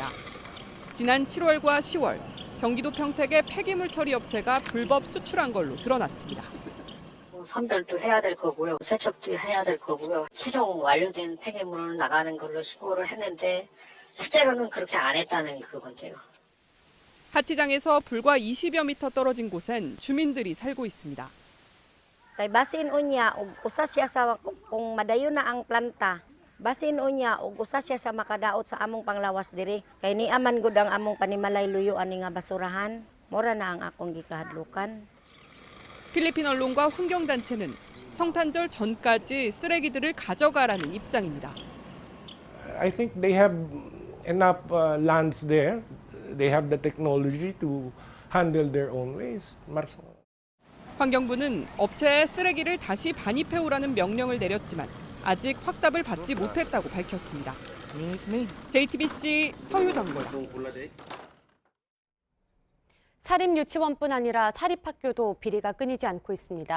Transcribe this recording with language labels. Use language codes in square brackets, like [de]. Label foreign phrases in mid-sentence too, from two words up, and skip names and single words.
[ko] 지난 7월과 10월 경기도 평택의 폐기물 처리 업체가 불법 수출한 걸로 드러났습니다. 선별도 해야 될 거고요. 세척도 해야 될 거고요. 최종 완료된 폐기물을 나가는 걸로 신고를 했는데 실제로는 그렇게 안 했다는 그건데요. 하치장에서 불과 20여 미터 떨어진 곳엔 주민들이 살고 있습니다. [ceb] Kay basin unya ug usa siya sa kung madayon na ang planta. Basin unya ug usa siya sa makadaot sa among panglawas diri. Kay niaman gud ang among panimalay luyo ani nga basurahan. Mora na ang akong gikahadlukan. [ko] 필리핀 언론과 환경단체는 성탄절 전까지 쓰레기들을 가져가라는 입장입니다. [en] I think they have enough lands there. They have the technology to handle their own waste. [ko] 환경부는 업체에 쓰레기를 다시 반입해오라는 명령을 내렸지만 아직 확답을 받지 못했다고 밝혔습니다. JTBC 서효정입니다. 사립유치원뿐 아니라 사립학교도 비리가 끊이지 않고 있습니다.